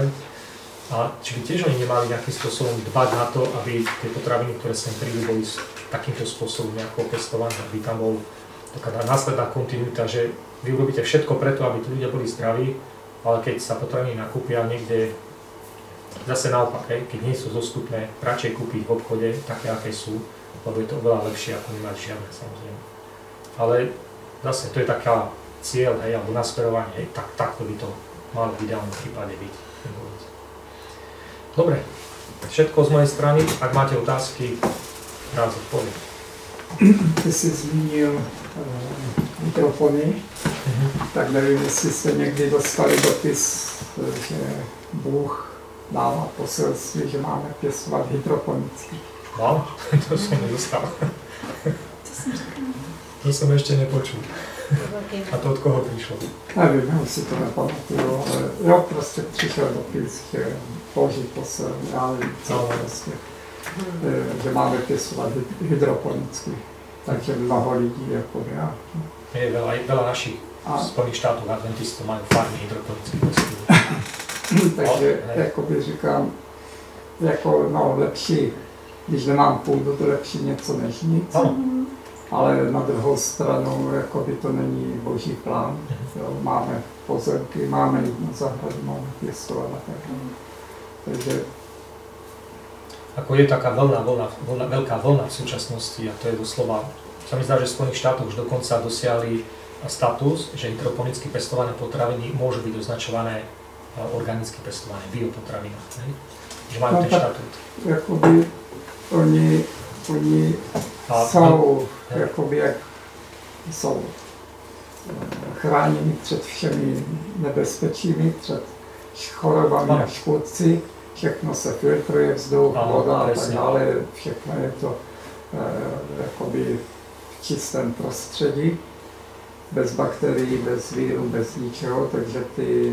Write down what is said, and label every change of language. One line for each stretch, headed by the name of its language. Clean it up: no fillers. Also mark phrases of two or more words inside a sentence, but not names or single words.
Slovak: A či by tiež oni nemali nejakým spôsobom dbať na to, aby tie potraviny, ktoré sem prídu, boli takýmto spôsobom nejako pestované, aby tam bol taká následná kontinuita, že vy urobíte všetko preto, aby tí ľudia boli zdraví, ale keď sa potraviny nakúpia niekde, zase naopak, keď nie sú dostupné, radšej kúpiť v obchode také, aké sú, lebo je to oveľa lepšie, ako nemať žiadne, samozrejme. Ale zase to je taká cieľ, alebo nasmerovanie, takto by to malo v ideálnom prípade byť. Dobre, všetko z mojej strany. Ak máte otázky, rád zodpoviem.
Czech: Ty jsi zmínil mikrofony, tak nevím, jestli jste někdy dostali dopis, že Bůh dává poselství, že máme pěstovat hydroponicky.
Slovak: Mám? To som nedostal. To som ešte nepočul. A to od koho prišlo?
Czech: Nevím, já si to nepamatuju, ale jo, prostě přišel dopis, že Boží posel, já nevím, co prostě, že máme pěstovat hydroponicky. Takže mnoho lidí, jako já.
Slovak: Je veľa našich Spojených štátov adventistov majú farmy hydroponických pestí.
Czech: Takže jakoby říkám, jako no lepší, když nemám půdu, to lepší něco než nic. Ale na druhou stranu, jakoby to není Boží plán. Jo, máme pozemky, máme jít na zahradu, máme pěstovat a tak.
Slovak: Takže ako je taká veľká vlna v súčasnosti, a to je doslova, sa mi zdá, že v Spojených štátoch už dokonca dosiahli status, že hydroponicky pestované potraviny môžu byť označované organicky pestované, biopotraviny. Že majú ten štatút.
Czech: Jakoby oni jsou, jakoby jak jsou chráněni před všemi nebezpečími, před chorobami a škůdci. Všechno se filtruje, vzduch, voda a tak dále, všechno je to jakoby v čistém prostředí, bez bakterií, bez vírů, bez ničeho, takže ty...